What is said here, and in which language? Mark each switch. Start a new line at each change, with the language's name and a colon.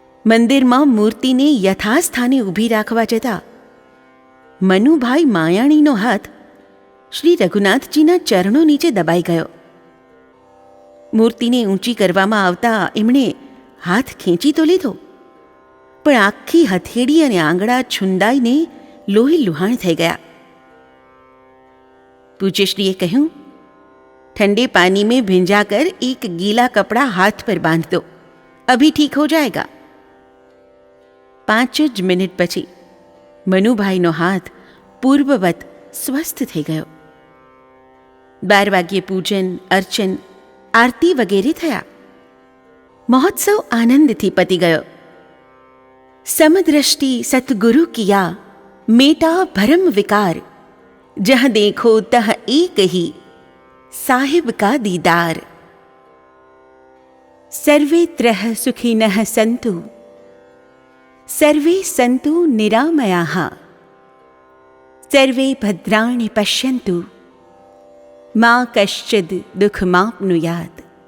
Gujarati: મંદિરમાં મૂર્તિને યથાસ્થાને ઊભી રાખવા જતાં મનુભાઈ માયાણીનો હાથ શ્રી રઘુનાથજીના ચરણો નીચે દબાઈ ગયો. મૂર્તિને ઊંચી કરવામાં આવતા એમણે હાથ ખેંચી તો લીધો, પણ આખી હથેળી અને આંગળા છુંદાઈને લોહી લુહાણ થઈ ગયા. પૂજ્યશ્રીએ કહ્યું,
Hindi: ઠંડે પાની में भिंजा कर एक गीला कपड़ा हाथ पर बांध दो, अभी ठीक हो जाएगा.
Gujarati: 5 જ મિનિટ પછી મનુભાઈનો હાથ પૂર્વવત સ્વસ્થ થઈ ગયો. 12 વાગ્યે પૂજન, અર્ચન, આરતી વગેરે થયા. મહોત્સવ આનંદથી પતી ગયો.
Hindi: समदृष्टि सतगुरु किया मेटा भरम विकार, जह देखो तह एक ही साहिब का दीदार.
Sanskrit: सर्वे त्रह सुखिनः सन्तु, सर्वे सन्तु निरामयाः, सर्वे भद्राणि पश्यन्तु, मा कश्चिद् दुःखमाप्नुयात्.